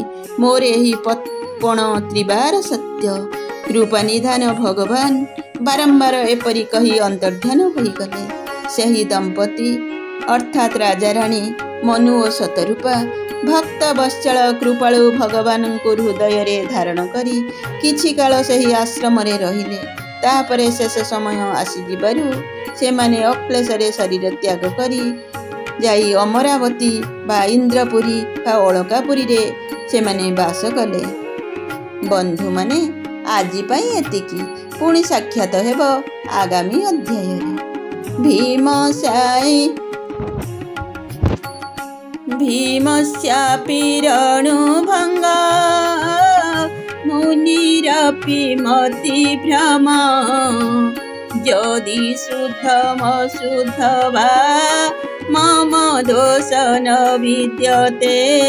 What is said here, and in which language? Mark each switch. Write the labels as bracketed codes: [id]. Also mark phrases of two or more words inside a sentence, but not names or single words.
[or] ମୋର ଏହି ପଣ ତ୍ରିବାର ସତ୍ୟ। କୃପା ନିଧାନ ଭଗବାନ ବାରମ୍ବାର ଏପରି କହି ଅନ୍ତର୍ଧ୍ୟାନ ହୋଇଗଲେ। ସେହି ଦମ୍ପତି ଅର୍ଥାତ ରାଜା ରାଣୀ ମନୁ ଓ ଶତରୂପା ଭକ୍ତ ବତ୍ସଳ କୃପାଳୁ ଭଗବାନ କୋ ହୃଦୟ ରେ ଧାରଣ କରି କିଛି କାଳ ସେହି ଆଶ୍ରମ ରେ ରହିଲେ। ତାପରେ ଶେଷ ସମୟ ଆସି ଯିବାରୁ ସେମାନେ ଅକ୍ଲେଶ ରେ ଶରୀର ତ୍ୟାଗ କରି ଯାଇ ଅମରାବତୀ ବା ଇନ୍ଦ୍ରପୁରୀ ବା ଅଳକାପୁରୀ ରେ ସେମାନେ ବାସ କଲେ। ବନ୍ଧୁ ମାନେ ଆଜି ପଇ ଏତିକି। ପୁଣି ସାକ୍ଷାତ ହେବ ଆଗାମୀ ଅଧ୍ୟାୟ ରେ। [sa] भीमस्यापि रणुभंग मुनिरपि मति भ्रम। यदि शुद्धमशुद्ध वा मम दोष न विद्यते।